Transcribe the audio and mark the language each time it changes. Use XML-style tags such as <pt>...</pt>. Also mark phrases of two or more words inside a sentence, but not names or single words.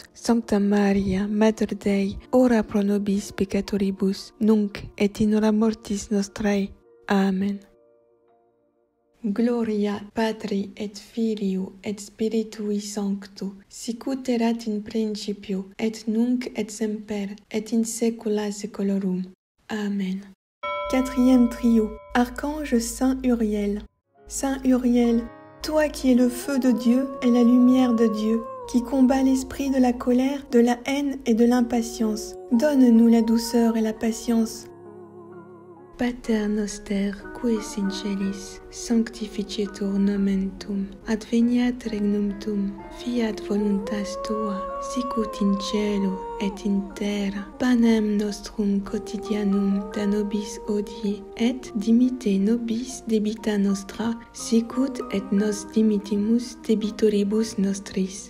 <la>Sancta Maria, Mater Dei, ora pro nobis peccatoribus, nunc et in hora mortis nostrae. Amen. Gloria Patri et Filio et Spiritui Sancto, sicut erat in principio, et nunc et semper, et in saecula saeculorum. Amen.</la> <fr>Quatrième trio, Archange Saint Uriel. Saint Uriel, toi qui es le feu de Dieu et la lumière de Dieu, qui combat l'esprit de la colère, de la haine et de l'impatience, donne-nous la douceur et la patience.</fr> <la>Pater noster, qui es in celis, sanctificetur nomen tuum, adveniat regnum tuum, fiat voluntas tua, sicut in cielo et in terra. Panem nostrum quotidianum da nobis hodie, et dimitte nobis debita nostra, sicut et nos dimittimus debitoribus nostris.</la>